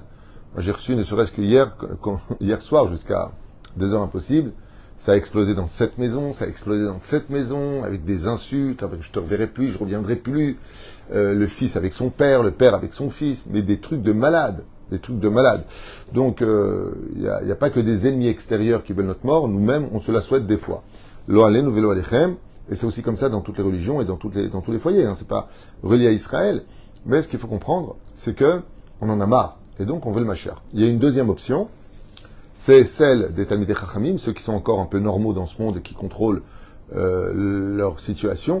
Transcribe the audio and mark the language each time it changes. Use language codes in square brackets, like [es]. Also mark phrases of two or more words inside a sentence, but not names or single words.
[fr] Moi, j'ai reçu, ne serait-ce que hier soir, jusqu'à des heures impossibles, ça a explosé dans cette maison, avec des insultes, avec je te reverrai plus, je reviendrai plus, le fils avec son père, le père avec son fils, mais des trucs de malades, Donc, il n'y a pas que des ennemis extérieurs qui veulent notre mort, nous-mêmes, on se la souhaite des fois. [he] לא עלינו ולא עליכם, [fr] et c'est aussi comme ça dans toutes les religions et dans tous les foyers, hein. C'est pas relié à Israël, mais ce qu'il faut comprendre, c'est que on en a marre, et donc on veut le Mashiach. Il y a une deuxième option, c'est celle des [he] תלמידי חכמים, [fr] ceux qui sont encore un peu normaux dans ce monde et qui contrôlent leur situation.